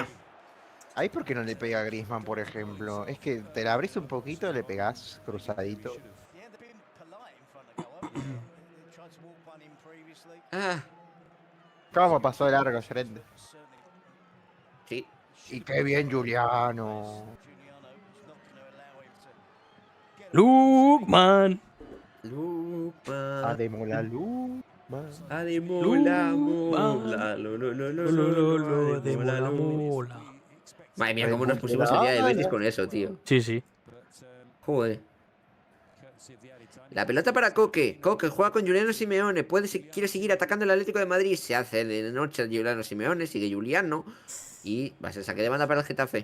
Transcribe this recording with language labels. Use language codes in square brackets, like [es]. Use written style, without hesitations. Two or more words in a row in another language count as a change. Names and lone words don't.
[es] Ahí por qué no le pega a Griezmann, por ejemplo. Es que te la abrís un poquito, le pegás cruzadito. Ah, ¿Cómo pasó de largo, Serende? sí. Y qué bien, Juliano. Lukman. Lukman. Ademola Lukman. Ademola, Lukman. mola, Lo de mola, mola. mola. Madre mía, cómo nos pusimos el día del Betis con eso, tío. Sí, sí. Joder. La pelota para Coque. Coque juega con Juliano Simeone. Quiere seguir atacando el Atlético de Madrid. Se hace de noche Juliano Simeone. Sigue Juliano. Y va a ser saque de banda para el Getafe.